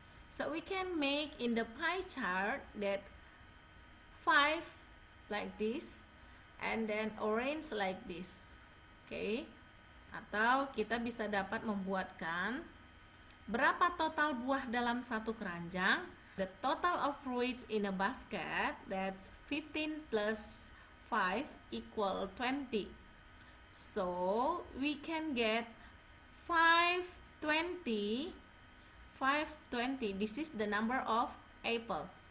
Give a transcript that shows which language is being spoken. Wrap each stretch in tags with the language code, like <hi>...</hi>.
<en>So we can make in the pie chart that 5 like this and then orange like this. Okay,</en> <id>Atau kita bisa dapat membuatkan berapa total buah dalam satu keranjang?</id> <en>The total of fruits in a basket, that's 15 plus 5 equal 20. So we can get 520. 520, this is the number of apple.</en>